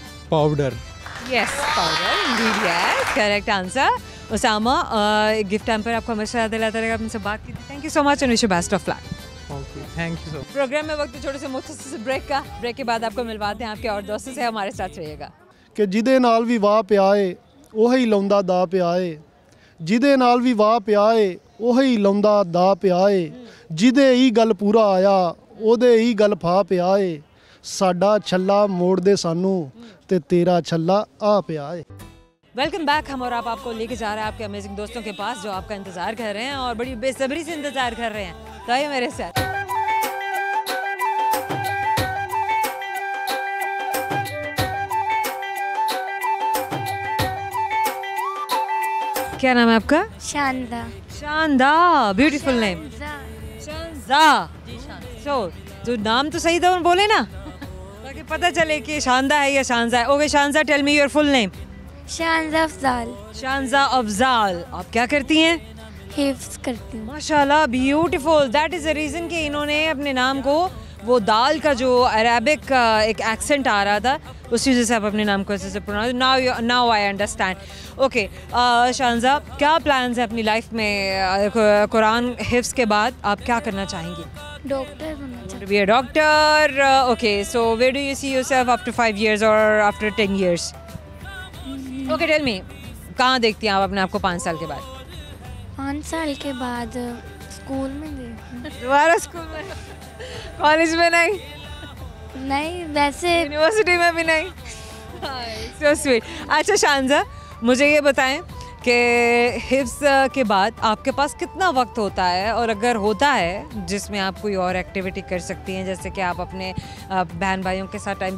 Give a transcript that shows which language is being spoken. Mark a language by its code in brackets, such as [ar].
[hi] Powder. [en] Yes, powder indeed. Yes, correct answer. [hi] Usama, gift time पर आपको हमेशा याद दिलाता रहेगा. आपने से बात की थी. [en] Thank you so much and wish you best of luck. Okay, thank you so much. [hi] Programme में वक्त छोटे से मुख्तसर से ब्रेक के बाद आपको मिलवाते हैं आपके और दोस्तों से। हमारे साथ रहिएगा। [pa] ਕਿ ਜਿਹਦੇ ਨਾਲ ਵੀ ਵਾਹ ਪਿਆ ਏ ਉਹੀ ਲਾਉਂਦਾ ਦਾ ਪਿਆ ਏ, ਜਿਹਦੇ ਨਾਲ ਵੀ ਵਾਹ ਪਿਆ ਏ ਉਹੀ ਲਾਉਂਦਾ ਦਾ ਪਿਆ ਏ, ਜਿਹਦੇ ਹੀ ਗੱਲ ਪੂਰਾ ਆਇਆ ਉਹਦੇ ਹੀ ਗੱਲ ਫਾ ਪਿਆ ਏ, ਸਾਡਾ ਛੱਲਾ ਮੋੜ ਦੇ ਸਾਨੂੰ ਤੇ ਤੇਰਾ ਛੱਲਾ ਆ ਪਿਆ ਏ। [en] Welcome back. [hi] हम और आपको लेके जा रहे हैं आपके अमेजिंग दोस्तों के पास जो आपका इंतज़ार कर रहे हैं और बड़ी बेसब्री से इंतज़ार कर रहे हैं। तो आइए मेरे साथ। क्या नाम है आपका? शानदा। [en] Shanda, beautiful name. Shanda. [hi] सो जो नाम तो सही था बोले ना, ताकि पता चले कि शानदा है या शानजा है। [en] Okay Shanza, tell me your full name. [hi] Shanza Afzal. Shanza Afzal, आप क्या करती हैं? हिफ्ज करती हूँ। [en] माशाल्लाह, beautiful. That is the reason [hi] कि इन्होंने अपने नाम को वो दाल का जो अरेबिक एक एक्सेंट आ रहा था उस वजह से आप अपने नाम को ऐसे से pronounce. [en] Now I understand. [hi] Okay Shanza, क्या प्लान्स है अपनी लाइफ में? कुरान हिफ्ज के बाद आप क्या करना चाहेंगी? डॉक्टर बनना [en] To [hi] चाहती [en] be a doctor. Okay, so where do you see yourself after 5 years or after 10 years? Okay, tell me, [hi] कहाँ देखती हैं आप अपने आप को 5 साल के बाद? 5 साल के बाद स्कूल में देखती दोबारा स्कूल में? कॉलेज में नहीं? नहीं, वैसे यूनिवर्सिटी में भी नहीं? [en] So sweet. [hi] अच्छा शानजा, मुझे ये बताएं कि हिफ्ज के बाद आपके पास कितना वक्त होता है, और अगर होता है जिसमें आप कोई और एक्टिविटी कर सकती हैं, जैसे कि आप अपने बहन भाइयों के साथ टाइम।